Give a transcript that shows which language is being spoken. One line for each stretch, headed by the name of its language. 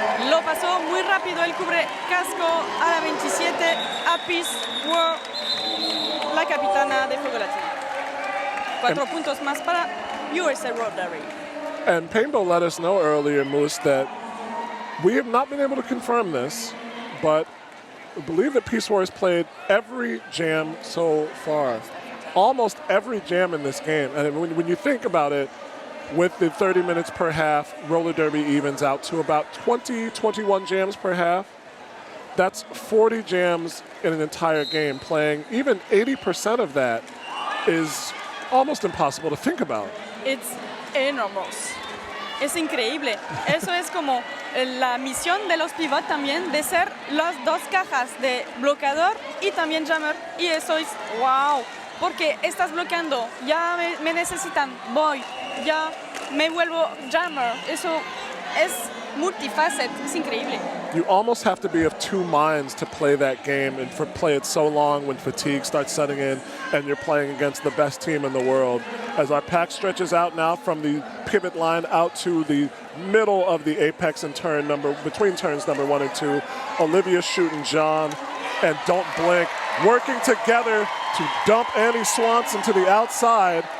Spanish: Lo pasó muy rápido, el cubre casco a la 27 a Peace War, la capitana de Fuego Latino. 4 puntos más para USA Roller Derby.
English: And Painbo let us know earlier, Moose, that we have not been able to confirm this, but I believe that Peace War has played every jam so far. Almost every jam in this game. And when you think about it, with the 30 minutes per half, Roller Derby evens out to about 20, 21 jams per half. That's 40 jams in an entire game. Playing even 80% of that is almost impossible to think about. It's enormous.
Spanish: Es increíble. Eso es como la misión de los pivots también, de ser las dos cajas de bloqueador y también jammer. Y eso es wow. Porque estás bloqueando, ya me necesitan, voy, ya me vuelvo jammer. Eso es multifacet, es increíble.
English: You almost have to be of two minds to play that game and play it so long when fatigue starts setting in and you're playing against the best team in the world. As our pack stretches out now from the pivot line out to the middle of the apex and between turns number 1 and 2, Olivia shooting John and Don't Blink working together to dump Annie Swanson to the outside.